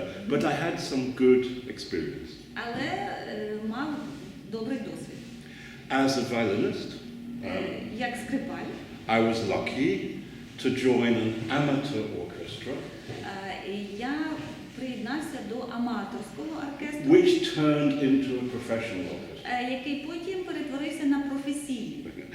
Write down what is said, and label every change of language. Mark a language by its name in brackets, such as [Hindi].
[English] But I had some good experience. [Ukrainian] Але мав добрий досвід. [English] As a violinist, [Ukrainian] як скрипаль, [English] I was lucky to join an amateur orchestra. [Ukrainian] Я приєднався до аматорського оркестру, [English] which turned into a professional orchestra. [Ukrainian] Який потім перетворився на професійний.